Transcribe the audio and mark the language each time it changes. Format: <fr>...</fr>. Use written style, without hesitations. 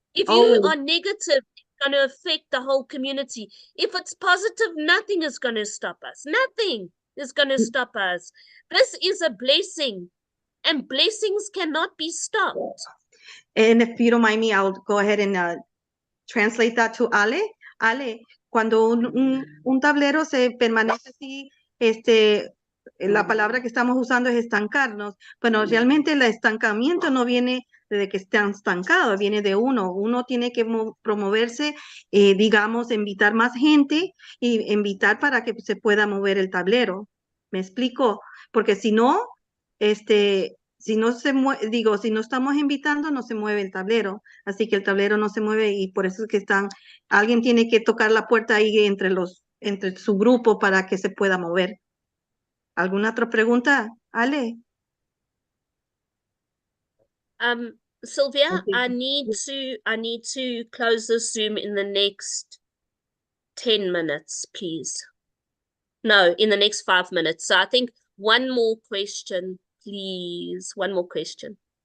<en>If you are negative, it's going to affect the whole community. If it's positive, nothing is going to stop us. Nothing is going to stop us. This is a blessing, and blessings cannot be stopped. And if you don't mind me, I'll go ahead and translate that to Ale.</en> <es>Ale, cuando un tablero se permanece así, la palabra que estamos usando es estancarnos, pero realmente el estancamiento no viene de que estén estancados, viene de uno. Uno tiene que promoverse, digamos, invitar más gente y invitar para que se pueda mover el tablero. ¿Me explico? Porque si no, si no si no estamos invitando, no se mueve el tablero. Así que el tablero no se mueve y por eso es que alguien tiene que tocar la puerta ahí entre su grupo para que se pueda mover. ¿Alguna otra pregunta, Ale?</es> <en>Sylvia, I need to close this Zoom in the next 10 minutes, please. No, in the next 5 minutes. So I think one more question, please. One more question.</en>